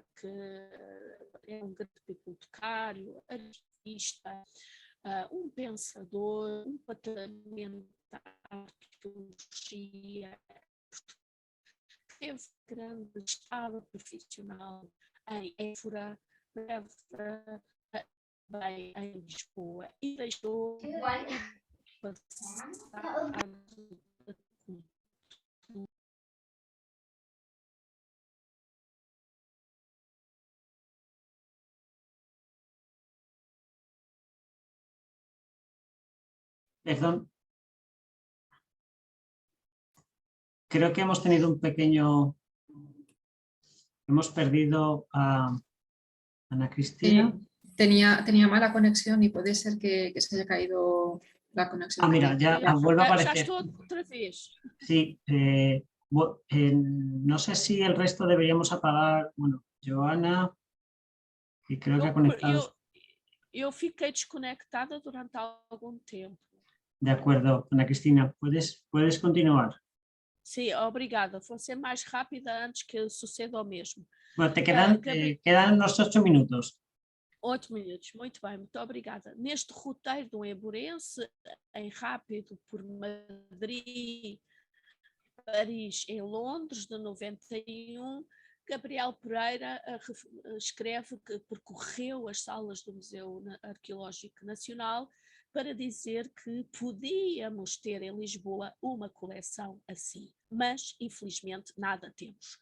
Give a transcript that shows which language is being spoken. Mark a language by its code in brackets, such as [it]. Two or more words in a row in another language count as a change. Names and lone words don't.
[pt] que é um grande bibliotecário, artista, um pensador, um patamento da arqueologia, teve grande estado profissional em Évora, bem em Lisboa, e deixou passar [es] Perdón. Creo que hemos tenido un pequeño... Hemos perdido a Ana Cristina. Tenía mala conexión y puede ser que se haya caído la conexión. Ah, mira, ya vuelve a [pt] Já [es] aparecer. [pt] estou outra vez. [es] Sí, no sé si el resto deberíamos apagar. Bueno, Joana, y creo que ha conectado. [pt] Eu fiquei desconectada durante algum tempo. [es] De acuerdo, Ana Cristina, puedes continuar. [pt] Sim, obrigada. Vou ser mais rápida antes que suceda o mesmo. [es] Bueno, quedan unos 8 minutos. [pt] 8 minutos, muito bem, muito obrigada. Neste roteiro do Emburense, em rápido por Madrid, Paris e Londres, de 91, Gabriel Pereira escreve que percorreu as salas do Museu Arqueológico Nacional para dizer que podíamos ter em Lisboa uma coleção assim, mas infelizmente nada temos.